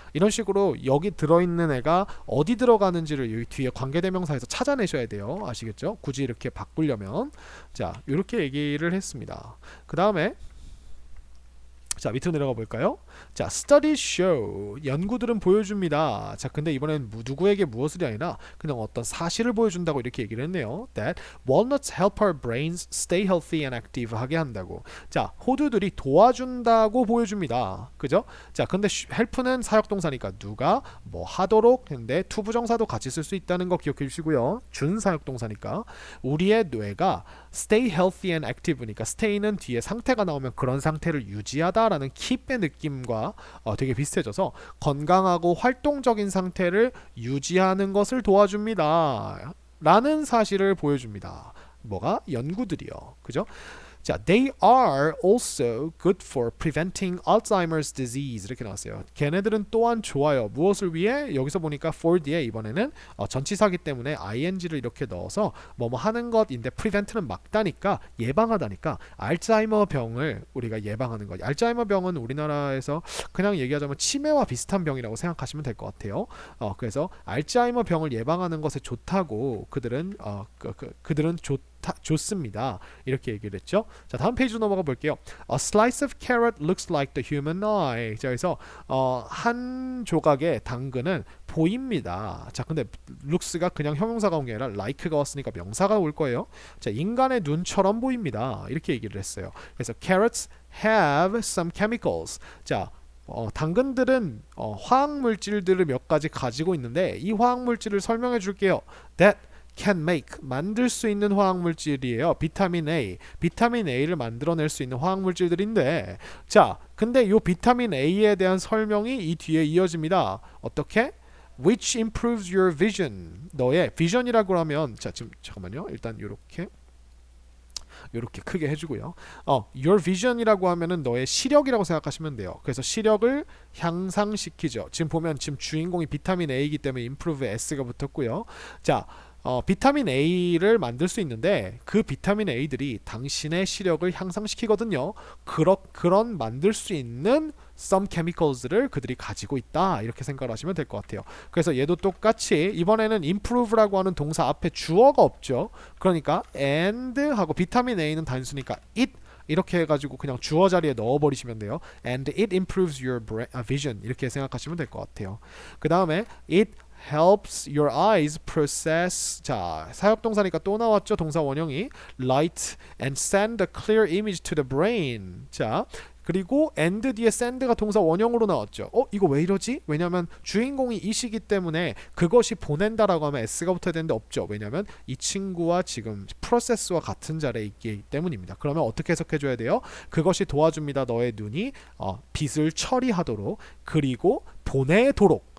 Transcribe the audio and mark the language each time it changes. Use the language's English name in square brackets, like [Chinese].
[Korean] 이런 식으로 여기 들어있는 애가 어디 들어가는지를 여기 뒤에 관계대명사에서 찾아내셔야 돼요. 아시겠죠? 굳이 이렇게 바꾸려면 자 이렇게 얘기를 했습니다. 그 다음에 자, 밑으로 내려가 볼까요? 자, [English] studies show. [Korean] 연구들은 보여줍니다. 자, 근데 이번엔 누구에게 무엇이 아니라 그냥 어떤 사실을 보여준다고 이렇게 얘기를 했네요. [English] That walnuts help our brains stay healthy and active [Korean] 하게 한다고. 자, 호두들이 도와준다고 보여줍니다. 그죠? 자, 근데 help는 사역동사니까 누가 뭐 하도록 했는데 투부정사도 같이 쓸 수 있다는 거 기억해 주시고요. 준사역동사니까 우리의 뇌가 [English] stay healthy and active [Korean] 니까 stay는 뒤에 상태가 나오면 그런 상태를 유지하다라는 keep의 느낌과 되게 비슷해져서 건강하고 활동적인 상태를 유지하는 것을 도와줍니다. 라는 사실을 보여줍니다. 뭐가? 연구들이요. 그죠? [English] 자, they are also good for preventing Alzheimer's disease [Korean] 이렇게 나왔어요. 걔네들은 또한 좋아요. 무엇을 위해? 여기서 보니까 for 뒤에 이번에는 전치사기 때문에 ing를 이렇게 넣어서 뭐뭐 하는 것인데 prevent는 막다니까 예방하다니까 알츠하이머 병을 우리가 예방하는 것. 알츠하이머 병은 우리나라에서 그냥 얘기하자면 치매와 비슷한 병이라고 생각하시면 될 것 같아요. 그래서 알츠하이머 병을 예방하는 것에 좋다고 그들은 그들은 좋습니다. 이렇게 얘기를 했죠. 자, 다음 페이지로 넘어가 볼게요. [English] A slice of carrot looks like the human eye. [Korean] 자, 그래서 한 조각의 당근은 보입니다. 자, 근데 looks가 그냥 형용사가 온 게 아니라 like가 왔으니까 명사가 올 거예요. 자, 인간의 눈처럼 보입니다. 이렇게 얘기를 했어요. 그래서 [English] carrots have some chemicals. [Korean] 자, 당근들은 화학 물질들을 몇 가지 가지고 있는데 이 화학 물질을 설명해 줄게요. [English] That can make [Korean] 만들 수 있는 화학물질이에요. 비타민 A. 비타민 A를 만들어낼 수 있는 화학물질들인데 자, 근데 이 비타민 A에 대한 설명이 이 뒤에 이어집니다. 어떻게? [English] Which improves your vision. [Korean] 너의 vision이라고 하면 자, 지금 잠깐만요. 일단 요렇게 크게 해주고요. [English] your vision [Korean] 이라고 하면은 너의 시력이라고 생각하시면 돼요. 그래서 시력을 향상시키죠. 지금 보면 지금 주인공이 비타민 A이기 때문에 improve S가 붙었고요. 자, 비타민 A를 만들 수 있는데 그 비타민 A들이 당신의 시력을 향상시키거든요. 그런 만들 수 있는 [English] some chemicals [Korean] 를 그들이 가지고 있다. 이렇게 생각을 하시면 될 것 같아요. 그래서 얘도 똑같이 이번에는 improve라고 하는 동사 앞에 주어가 없죠. 그러니까 and 하고 비타민 A는 단수니까 it 이렇게 해가지고 그냥 주어 자리에 넣어버리시면 돼요. [English] And it improves your vision [Korean] 이렇게 생각하시면 될 것 같아요. 그 다음에 [English] it helps your eyes process. [Korean] 자, 사역동사니까 또 나왔죠. 동사 원형이 [English] light and send a clear image to the brain. [Korean] 자, 그리고 and 뒤에 send가 동사 원형으로 나왔죠. 이거 왜 이러지? 왜냐면 주인공이 이시기 때문에 그것이 보낸다라고 하면 s가 붙어야 되는데 없죠. 왜냐면 이 친구와 지금 process와 같은 자리에 있기 때문입니다. 그러면 어떻게 해석해줘야 돼요? 그것이 도와줍니다. 너의 눈이 빛을 처리하도록 그리고 보내도록.